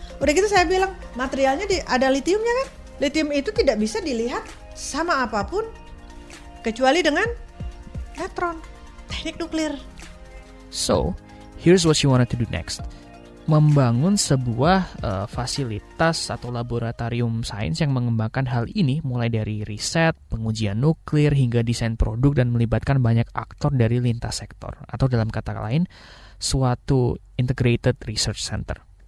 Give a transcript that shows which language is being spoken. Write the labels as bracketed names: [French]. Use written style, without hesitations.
[Indonesian] Udah gitu saya bilang, materialnya ada lithiumnya kan? Lithium itu tidak bisa dilihat sama apapun kecuali dengan neutron, teknik nuklir. [English] So, here's what you wanted to do next. [Indonesian] Membangun sebuah fasilitas atau laboratorium sains yang mengembangkan hal ini, mulai dari riset, pengujian nuklir, hingga desain produk, dan melibatkan banyak aktor dari lintas sektor. Atau dalam kata lain, suatu [English] integrated research center.